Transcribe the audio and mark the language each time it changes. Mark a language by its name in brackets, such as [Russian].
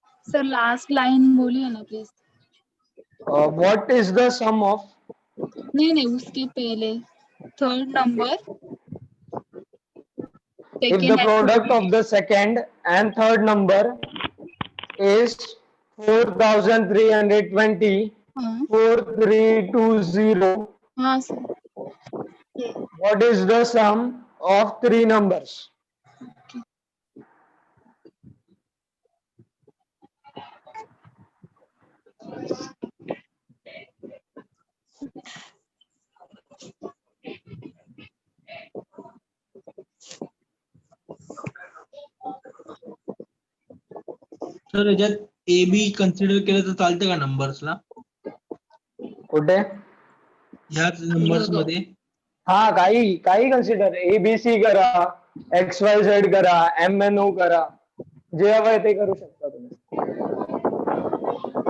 [Hindi] Sir last line बोलिए ना please. [English] What is the sum of? [Hindi] नहीं उसके पहले third number [English] If the product of the second and third number is 4320, 4320, [Hindi] हाँ sir. [English] what is the sum of three numbers? [Marathi] Sir याच्यात A be consider केलं तर चालतं का नंबर्सला? कुठे? ह्याच नंबर्स मध्ये? हा, काही कन्सिडर, ABC करा, XYZ करा, MNO करा, जे हवंय ते करू शकता तुम्ही.